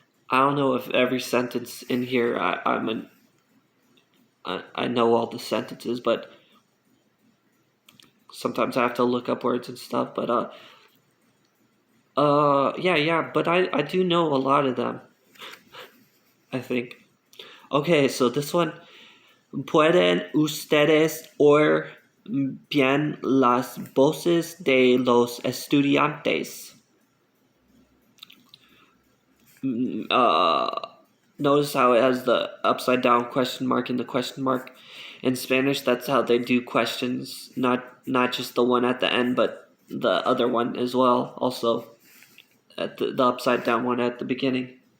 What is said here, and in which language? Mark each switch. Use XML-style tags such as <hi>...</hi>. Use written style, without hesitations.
<en>I don't know if every sentence in here I know all the sentences, but sometimes I have to look up words and stuff, but yeah, but I do know a lot of them. I think. Okay, so this one.</en> <es>¿Pueden ustedes oír bien las voces de los estudiantes?</es> <en>Notice how it has the upside down question mark and the question mark. In Spanish, that's how they do questions, not just the one at the end, but the other one as well, also at the upside down one at the beginning.</en>